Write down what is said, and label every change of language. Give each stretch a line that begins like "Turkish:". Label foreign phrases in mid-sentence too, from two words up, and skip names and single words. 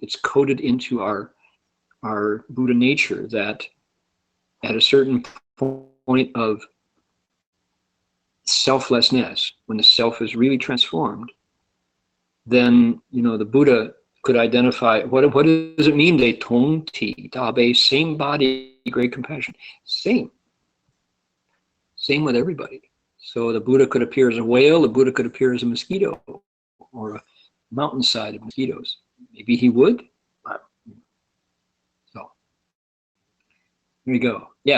English: It's coded into our Buddha nature that at a certain point of selflessness, when the self is really transformed, then the Buddha could identify what does it mean?
Chinese: They 同体大悲,
English: same body, great compassion, same with everybody. So the Buddha could appear as a whale. The Buddha could appear as a mosquito or a mountainside of mosquitoes. Maybe he would. So here we go. Yeah.